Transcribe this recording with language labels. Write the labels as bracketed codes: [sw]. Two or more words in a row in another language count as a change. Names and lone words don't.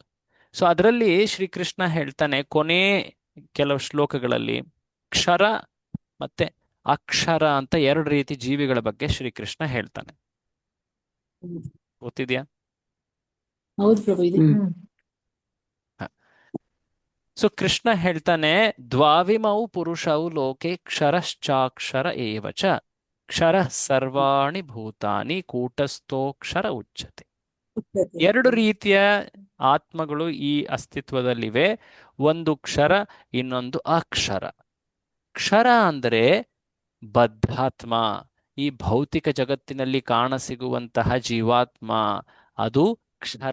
[kn] ಸೊ ಅದರಲ್ಲಿ ಶ್ರೀಕೃಷ್ಣ ಹೇಳ್ತಾನೆ, ಕೊನೆ ಕೆಲವು ಶ್ಲೋಕಗಳಲ್ಲಿ ಕ್ಷರ ಮತ್ತೆ ಅಕ್ಷರ ಅಂತ 2 ರೀತಿ ಜೀವಿಗಳ ಬಗ್ಗೆ ಶ್ರೀಕೃಷ್ಣ ಹೇಳ್ತಾನೆ. ಗೊತ್ತಿದ್ಯಾ? ಹೌದು ಪ್ರಭು, ಇದೆ. ಸೊ ಕೃಷ್ಣ ಹೇಳ್ತಾನೆ, [sa] ದ್ವಾವಿಮೌ ಪುರುಷೌ ಲೋಕೆ ಕ್ಷರಶ್ಚಾಕ್ಷರ ಏವಚ ಕ್ಷರ ಸರ್ವಾಣಿ ಭೂತಾನಿ ಕೂಟಸ್ಥೋಕ್ಷರ ಉಚ್ಯತೆ. [kn] 2 ರೀತಿಯ ಆತ್ಮಗಳು ಈ ಅಸ್ತಿತ್ವದಲ್ಲಿವೆ. ಒಂದು ಕ್ಷರ, ಇನ್ನೊಂದು ಅಕ್ಷರ. ಕ್ಷರ ಅಂದರೆ ಬದ್ಧಾತ್ಮ, ಈ ಭೌತಿಕ ಜಗತ್ತಿನಲ್ಲಿ ಕಾಣಸಿಗುವಂತಹ ಜೀವಾತ್ಮ, ಅದು ಕ್ಷರ.